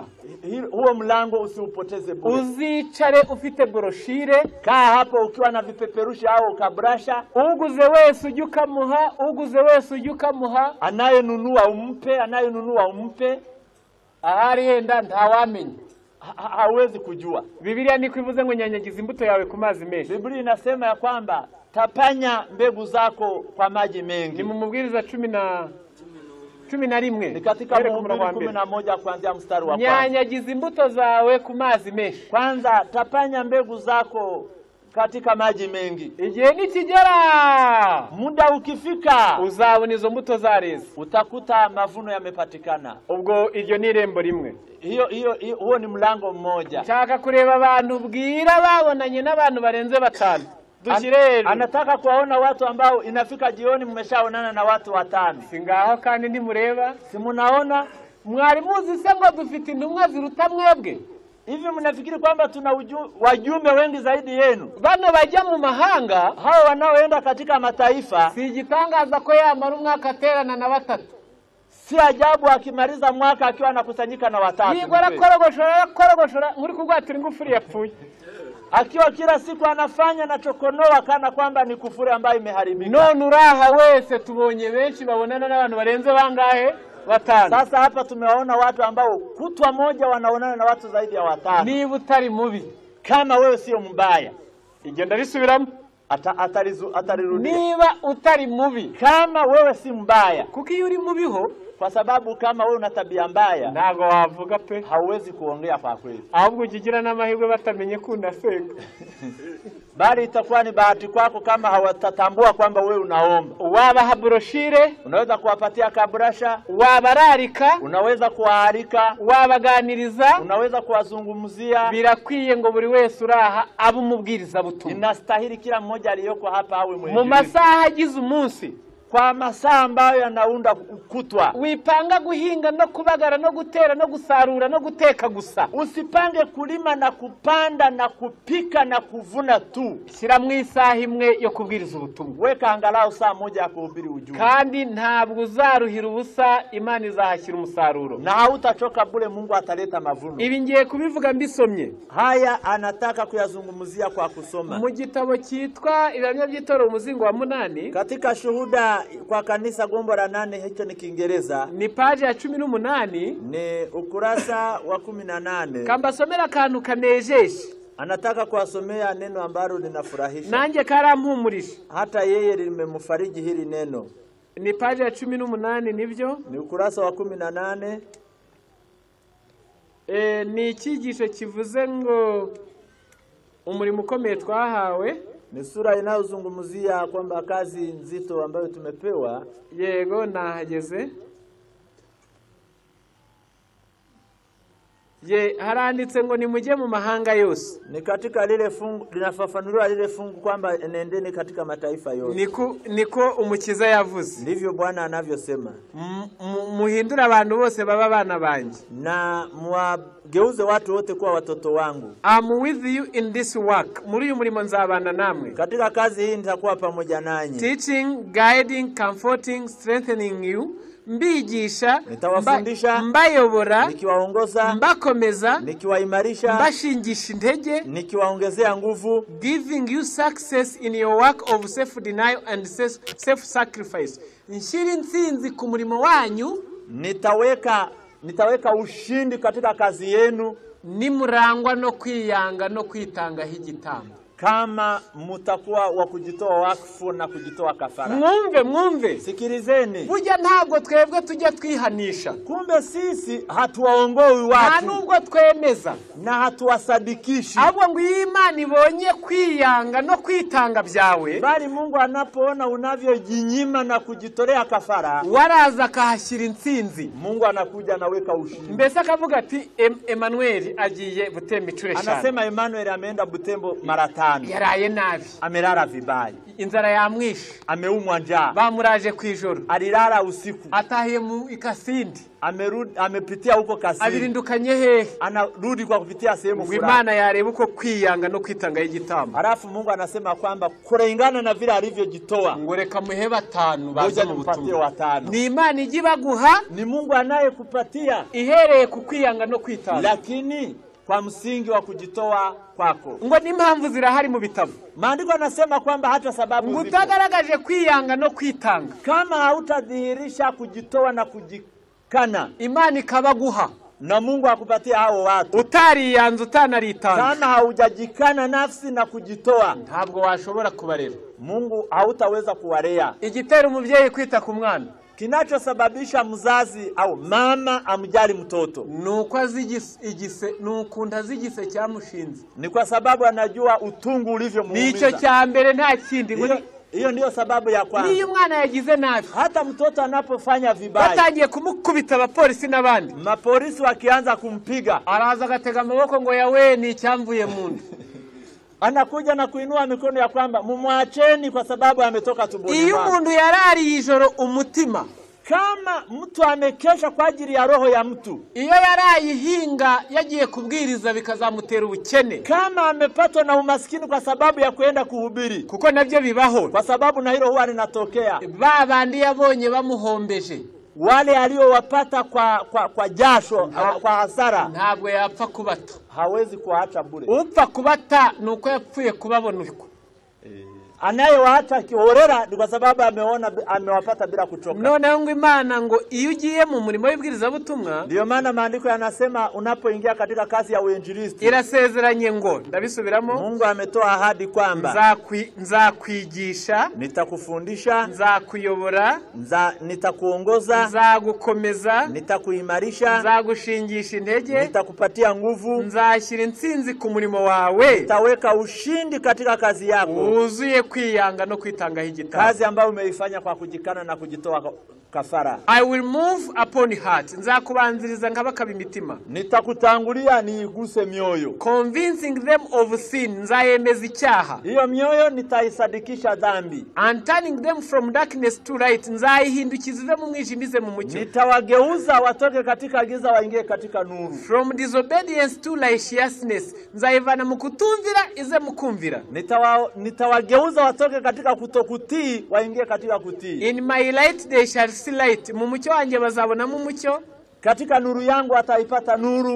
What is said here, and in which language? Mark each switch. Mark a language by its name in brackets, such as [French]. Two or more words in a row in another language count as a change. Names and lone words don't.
[Swahili] Huo mlango usiupoteze bure. [Kinyarwanda] Uzicare ufite broshire, [Swahili] kaa hapo ukiwa na vipeperushi au kabrasha. [Kinyarwanda] Uguze wese ujye ukamuha, uguze wese ujye ukamuha. [Swahili] Anayenunua umpe. [Kinyarwanda] Ahari yenda ntawamenya. [Swahili] Hawezi kujua. [Kinyarwanda] Biblia ni kwivuze ngo nyanyagiza imbuto yawe ku mazi menshi. [Swahili] Biblia inasema ya kwamba tapanya mbegu zako kwa maji mengi. [Kinyarwanda] Ni mu Mubwiriza 11. [Swahili] Ni katika Mhubiri 11 kuanzia mstari wa 1. [Kinyarwanda] Nyanyagiza imbuto zawe ku mazi menshi. [Swahili] Kwanza tapanya mbegu zako katika maji mengi. [Kinyarwanda] Igihe nikigera, [Swahili] muda ukifika, [Kinyarwanda] uzabona izo mbuto zareze, [Swahili] utakuta mavuno yamepatikana. [Kinyarwanda] Ubwo iryo ni irembo rimwe. [Swahili] Huo ni mlango mmoja. [Kinyarwanda] Nshaka kureba abantu bwira babonanye n'abantu barenze 5. Dushirero. [Swahili] Anataka kuwaona watu ambao inafika jioni mmeshaonana na watu 5. [Kinyarwanda] Singaho kandi ndimureba. [Swahili] Simunaona [Kinyarwanda] mwari muzi se ngo dufite intumwa ziruta mwebwe? [Swahili] Hivi mnafikiri kwamba tuna wajumbe wengi zaidi yenu? [Kinyarwanda] Bano bajya mu mahanga, [Swahili] hao wanaoenda katika mataifa, [Kinyarwanda] si gitangaza ko yamara umwaka aterana na 3. [Swahili] Si ajabu akimaliza mwaka akiwa anakusanyika na 3. [Kinyarwanda] Nigora korogoshora muri kugwatira ingufuri yapfuye. [Swahili] Akiwa kila siku anafanya na chokonoa kana kwamba ni kufuri ambayo imeharibika. [Kinyarwanda] None uraha wese tubonye benshi babonana n'abantu barenze bangahe? 5. [Swahili] Sasa hapa tumewaona watu ambao kutwa moja wanaonana na watu zaidi ya 5. [Kinyarwanda] Niba utari mubi, [Swahili] kama wewe sio mbaya, [Kinyarwanda] igenda risubiramo [Swahili] atarirudia. [Kinyarwanda] Niba utari mubi, [Swahili] kama wewe si mbaya, [Kinyarwanda] kuko iyo uri mubiho, [Swahili] kwa sababu kama wewe una tabia mbaya, [Kinyarwanda] ntago wavuga pe, [Swahili] hauwezi kuongea kwa kweli. [Kinyarwanda] Ahubwo ukigira n'amahirwe batamenye ko unasenga. [Swahili] Bali itakuwa ni bahati kwako kama hawatatambua kwamba wewe unaomba. [Kinyarwanda] Wabaha broshire, [Swahili] unaweza kuwapatia kabrasha. [Kinyarwanda] Wabararika, [Swahili] unaweza kuwaarika. [Kinyarwanda] Wabaganiriza, [Swahili] unaweza kuwazungumzia. [Kinyarwanda] Birakwiye ngo buri wese uraha abo mubwiriza butumwa. [Swahili] Inastahili kila mmoja aliyoko hapa awe mwenyewe. [Kinyarwanda] Mu masaha agize umunsi, [Swahili] kwa masaa ambayo yanaunda kutwa, [Kinyarwanda] wipanga guhinga no kubagara no gutera no gusarura no guteka gusa. [Swahili] Usipange kulima na kupanda na kupika na kuvuna tu. [Kinyarwanda] Shyira mu isaha imwe yo kubwiriza ubutumwa. [Swahili] Weka angalau saa moja ya kuhubiri ujumbe. [Kinyarwanda] Kandi ntabwo uzaruhira ubusa, Imana izahashyira umusaruro. [Swahili] Na hautachoka bure, Mungu ataleta mavuno. [Kinyarwanda] Ibi ngiye kubivuga mbisomye. [Swahili] Haya anataka kuyazungumzia kwa kusoma. [Kinyarwanda] Mu gitabo cyitwa Ibihamya by'Itorero umuzingo wa 8, [Swahili] katika Shuhuda kwa kanisa gombo la 8, hicho ni Kiingereza. [Kinyarwanda] Ni page ya 18, [Swahili] ni ukurasa wa 18. [Kinyarwanda] Kambasomera akantu kanejeje. [Swahili] Anataka kuwasomea neno ambalo linafurahisha. [Kinyarwanda] Nanjye karampumurisha. [Swahili] Hata yeye limemfariji hili neno. [Kinyarwanda] Ni page ya 18 nibyo? [Swahili] Ni ukurasa wa 18. [Kinyarwanda] Ni ikigisho kivuze ngo umurimo ukomeye twahawe. [Swahili] Ni sura inayozungumzia kwamba kazi nzito ambayo tumepewa. [Kinyarwanda] Yego nahageze. Haranditse ngo nimujye mu mahanga yose. [Swahili] Ni katika lile fungu linafafanuliwa lile fungu kwamba nendeni katika mataifa yote. [Kinyarwanda] Niko umukiza yavuze. [Swahili] Ndivyo Bwana anavyosema. [Kinyarwanda] Muhindura abantu bose baba bana banje. [Swahili] Na mwageuze watu wote kuwa watoto wangu. [English] I'm with you in this work. [Kinyarwanda] Muri uyu murimo nzabana namwe. [Swahili] Katika kazi hii nitakuwa pamoja nanyi. [English] Teaching, guiding, comforting, strengthening you. [Kinyarwanda] Mbigisha, [Swahili] nitawafundisha, [Kinyarwanda] mbayobora, [Swahili] nikiwaongoza, [Kinyarwanda] mbakomeza, [Swahili] nikiwaimarisha, [Kinyarwanda] mbashingisha intege, [Swahili] nikiwaongezea nguvu, [English] giving you success in your work of self-denial and self-sacrifice. [Kinyarwanda] Nshiri nsinzi ku murimo wanyu, [Swahili] nitaweka ushindi katika kazi yenu, [Kinyarwanda] nimurangwa no kwiyanga no kwitanga higitambo. [Swahili] Kama mutakuwa wa kujitoa wakfu na kujitoa kafara. [Kinyarwanda] Mwumve. [Swahili] Sikilizeni. [Kinyarwanda] Burya ntabwo twebwe tujya twihanisha. [Swahili] Kumbe sisi hatuwaongoi watu. [Kinyarwanda] Nta nubwo twemeza. [Swahili] Na hatuwasadikishi. [Kinyarwanda] Ahubwo ngo Imana ibonye kwiyanga no kwitanga byawe. [Swahili] Bali Mungu anapoona unavyojinyima na kujitolea kafara, [Kinyarwanda] waraza akahashyira intsinzi. [Swahili] Mungu anakuja anaweka ushindi. [Kinyarwanda] Mbese akavuga ati Emmanuel agiye Butembo 5. [Swahili] Anasema Emmanuel ameenda Butembo mara 5. 5. [Kinyarwanda] yaraye nabi, [Swahili] Amelala vibaya. [Kinyarwanda] inzara yamwishe, [Swahili] Ameumwa njaa. [Kinyarwanda] bamuraje kwijoro, [Swahili] Alilala usiku. [Kinyarwanda] atahiye mu ikasindi, [Swahili] Amepitia huko Kasindi. [Kinyarwanda] abirindukanye hehe, [Swahili] Anarudi kwa kupitia sehemu fulani. [Kinyarwanda] Imana yareba uko kwiyanga no kwitanga y'igitambo. [Swahili] Halafu Mungu anasema kwamba kulingana na vile alivyojitoa, [Kinyarwanda] ngo reka muhe 5 baza mu butumwa. 5. Ni Imana igibaguha, [Swahili] Ni Mungu anayekupatia [Kinyarwanda] ihereye ku kwiyanga no kwitanga, [Swahili] lakini kwa msingi wa kujitoa kwako. [Kinyarwanda] ngo n'impamvu zirahari mu bitabo. [Swahili] Maandiko yanasema kwamba hata sababu [Kinyarwanda] ngo utagaragaje kwiyanga no kwitanga, [Swahili] kama hautadhihirisha kujitoa na kujikana, [Kinyarwanda] Imana ikabaguha, [Swahili] na Mungu akupatia hao watu. [Kinyarwanda] utariyanze utanaritanga, [Swahili] Kama haujajikana nafsi na kujitoa, [Kinyarwanda] ntabwo washobora kubarera. [Swahili] Mungu hautaweza kuwalea. [Kinyarwanda] Igitera umubyeyi kwita ku mwana, [Swahili] Kinachosababisha mzazi au mama amjali mtoto [Kinyarwanda] nuko nukunda zigise cyamushinze, [Swahili] ni kwa sababu anajua utungu ulivyomuumiza. [Kinyarwanda] nicyo cya mbere nta kindi. [Swahili] Hiyo ndio sababu ya kwanza. [Kinyarwanda] Niyo umwana yagize nabi, [Swahili] Hata mtoto anapofanya vibaya, [Kinyarwanda] batangiye kumukubita abapolisi n'abandi, [Swahili] mapolisi wakianza kumpiga, [Kinyarwanda] araza agatega amaboko ngo yawe ni icyamvuye mu nda. [Swahili] anakuja na kuinua mikono ya kwamba mumwacheni kwa sababu ametoka tumboni [Kinyarwanda] Iyo [Swahili] mwake. [Kinyarwanda] umuntu yarariye ijoro umutima, [Swahili] Kama mtu amekesha kwa ajili ya roho ya mtu, iyo yarayihinga yagiye kubwiriza bikazamutera ubukene, kama amepatwa na umaskini kwa sababu ya kuenda kuhubiri, kuko nabyo bibaho. kwa sababu na hilo huwa linatokea, Babandi yabonye bamuhombeje, wale aliowapata kwa jasho, kwa hasara, ntabwo yapfa kubata. hawezi kuacha bure. Upfa kubata nuko yapfuye kubabona uko. Anayewaacha kihorera ni kwa sababu amewapata bila kuchoka. [Kinyarwanda] Noneho ngo Imana ngo iyo ugiye mu murimo w'ibwirizabutumwa, [Swahili] Ndio maana maandiko yanasema unapoingia katika kazi ya uinjilisti, [Kinyarwanda] irasezeranye ngo, ndabisubiramo, [Swahili] Mungu ametoa ahadi kwamba [Kinyarwanda] nzakwigisha, [Swahili] nitakufundisha, [Kinyarwanda] nzakuyobora, [Swahili] nitakuongoza, [Kinyarwanda] nzagukomeza, [Swahili] nitakuimarisha, [Kinyarwanda] nzagushingisha intege, [Swahili] nitakupatia nguvu, [Kinyarwanda] nzashyira intsinzi ku murimo wawe, [Swahili] nitaweka ushindi katika kazi yako, [Kinyarwanda] wuzuye kwiyanga no kwitangaho igitambo. [Swahili] kazi ambayo umeifanya kwa kujikana na kujitoa kafara. [English] I will move upon heart, [Kinyarwanda] nzakubanziriza nkabakaba imitima, [Swahili] Nitakutangulia niiguse mioyo, [English] convincing them of sin, [Kinyarwanda] nzayemeza icyaha, [Swahili] hiyo mioyo nitaisadikisha dhambi, [English] and turning them from darkness to light, [Kinyarwanda] nzayihindukiza ive mu mwijima ize mu mucyo, [Swahili] nitawageuza watoke katika giza waingie katika nuru, [English] from disobedience to righteousness, [Kinyarwanda] nzayivana mu kutumvira ize mu kumvira, [Swahili] nitawageuza watoke katika kutokutii waingie katika kutii. [English] in my light they shall see light, [Kinyarwanda] mu mucyo wanjye bazabonamo umucyo, [Swahili] Katika nuru yangu ataipata nuru.